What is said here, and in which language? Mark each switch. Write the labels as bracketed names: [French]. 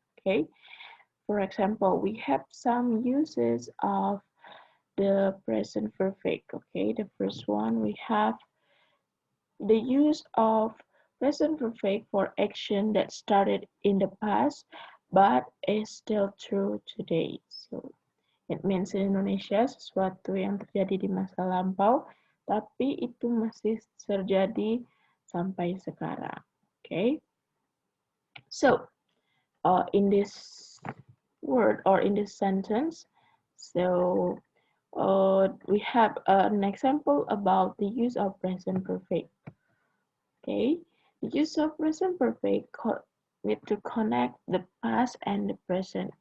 [English] Okay, for example, we have some uses of the present perfect. Okay, the first one we have the use of present perfect for action that started in the past but is still true today. So it means in Indonesia [Indonesian] sesuatu yang terjadi di masa lampau, tapi itu masih terjadi sampai sekarang. [English] Okay, so in this word or in this sentence, so we have an example about the use of present perfect. Okay, the use of present perfect need to connect the past and the present.